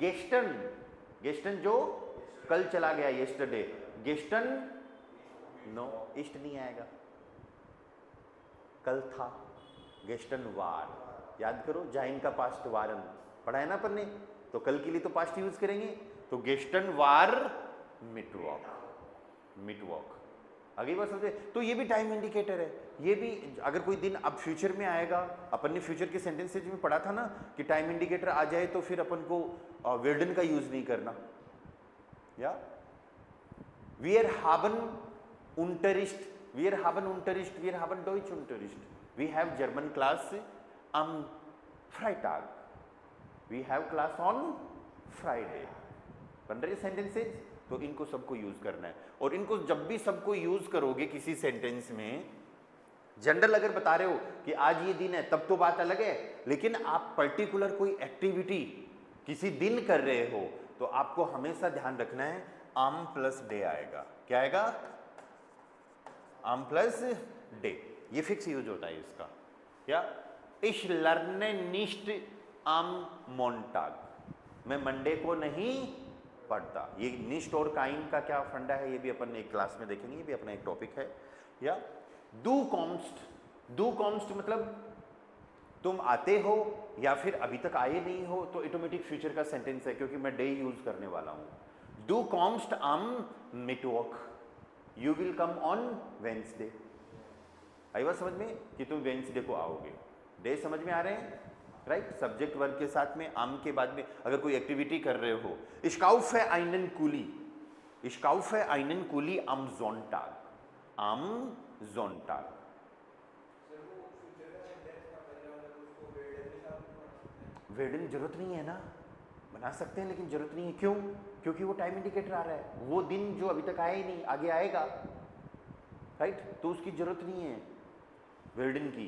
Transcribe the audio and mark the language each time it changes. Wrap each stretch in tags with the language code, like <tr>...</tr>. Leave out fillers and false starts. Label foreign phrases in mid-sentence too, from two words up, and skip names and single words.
<hi>गेस्टन, गेस्टन जो कल चला गया, येस्टरडे, गेस्टन नो, ईस्ट नहीं आएगा, कल था,</hi> <de>gestern war,</de> <hi>याद करो जाइन का पास्ट वारन पढ़ा है ना अपन ने, तो कल के लिए तो पास्ट यूज करेंगे, तो</hi> <de>gestern war Mittwoch, Mittwoch.</de> <hi>आगे बात समझे? तो ये भी</hi> <en>time indicator</en> <hi>है। ये भी अगर कोई दिन अब फ्यूचर में आएगा, अपन ने फ्यूचर के सेंटेंसेज में पढ़ा था ना कि</hi> <en>time indicator</en> <hi>आ जाए तो फिर अपन को वेर्डन का यूज नहीं करना।</hi> <de>या wir haben Unterricht, wir haben Unterricht, wir haben Deutsch Unterricht,</de> <en>we have German class</en> <de>am Freitag,</de> <en>we have class on Friday।</en> <hi>बन रहे सेंटेंसेज, तो इनको सबको यूज करना है। और इनको जब भी सबको यूज करोगे किसी सेंटेंस में, जनरल अगर बता रहे हो कि आज ये दिन है तब तो बात अलग है, लेकिन आप पर्टिकुलर कोई एक्टिविटी किसी दिन कर रहे हो तो आपको हमेशा ध्यान रखना है आम प्लस डे आएगा। क्या आएगा? आम प्लस डे। ये फिक्स यूज होता है इसका।</hi> <de>या ich lerne nicht am Montag,</de> <hi>मैं मंडे को नहीं पढ़ता। ये निष्ट और काइन का क्या फंडा है ये भी अपन एक क्लास में देखेंगे, ये भी अपना एक टॉपिक है। या</hi> <de>du kommst, du kommst</de> <hi>मतलब तुम आते हो या फिर अभी तक आए नहीं हो, तो ऑटोमेटिक फ्यूचर का सेंटेंस है क्योंकि मैं डे यूज करने वाला हूं।</hi> <de>du kommst am Mittwoch,</de> <en>you will come on Wednesday.</en> <hi>आई बात समझ में कि तुम वेंसडे को आओगे। डे समझ में आ रहे हैं? राइट।</hi> <en>subject verb</en> <hi>के साथ में आम के बाद में अगर कोई एक्टिविटी कर रहे हो,</hi> <de>ich kaufe einen Kuli, ich kaufe einen Kuli am Sonntag, am Sonntag।</de> <hi>वेर्डन जरूरत नहीं है ना, बना सकते हैं लेकिन जरूरत नहीं है। क्यों? क्योंकि वो</hi> <en>time indicator</en> <hi>आ रहा है, वो दिन जो अभी तक आया ही नहीं आगे आएगा। राइट, तो उसकी जरूरत नहीं है वेर्डन की।</hi>